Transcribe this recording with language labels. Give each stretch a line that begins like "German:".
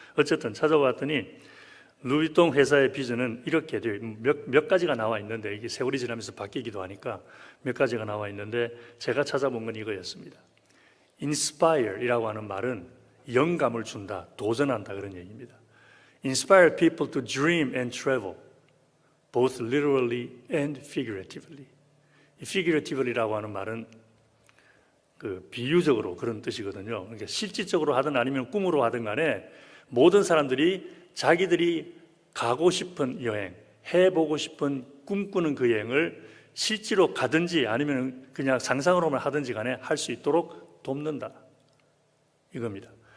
Korean: 어쨌든 찾아봤더니 루비통 회사의 비전은 이렇게 돼요. 몇 가지가 나와 있는데 이게 세월이 지나면서 바뀌기도 하니까 몇 가지가 나와 있는데 제가 찾아본 건 이거였습니다. Inspire이라고 하는 말은 영감을 준다, 도전한다 그런 얘기입니다.
English: Inspire people to dream and travel, both literally and figuratively.
Korean: 이 figuratively라고 하는 말은 그 비유적으로 그런 뜻이거든요. 그러니까 실질적으로 하든 아니면 꿈으로 하든 간에 모든 사람들이 자기들이 가고 싶은 여행, 해보고 싶은 꿈꾸는 그 여행을 실제로 가든지 아니면 그냥 상상으로만 하든지 간에 할 수 있도록 돕는다 이겁니다.